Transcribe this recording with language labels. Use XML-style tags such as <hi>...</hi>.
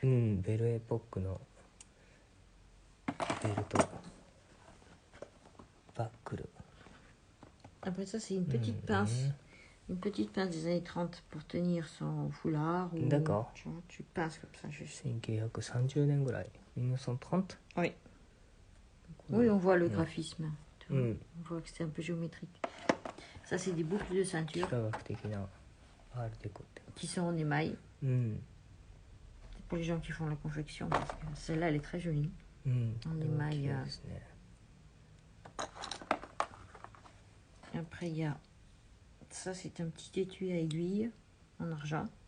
<ja>うん、ベルエポックのベルトバックル。</ja> <fr>Après ça, c'est une petite pince. Une petite pince des années 30 pour tenir son foulard. Ou, D'accord. Tu vois, tu pinces comme ça, juste.</fr> <ja>1930年ぐらい。1930?</ja> <fr>Oui. Oui, on voit le graphisme. Tu vois. Mm. On voit que c'est un peu géométrique. Ça, c'est des boucles de</fr> <ja>幾</ja> <fr>ceinture</fr> <ja>何学的なアールデコって。</ja> <fr>qui sont en émail.</fr> <ja>うん。</ja> <fr>C'est pour les gens qui font la confection. Parce que celle-là, elle est très jolie.</fr> <ja>うん。</ja> <fr>On émaille,</fr> <ja>綺麗ですね。</ja> <fr>Après, il y a... Ça, c'est un petit étui à aiguille en argent.</fr>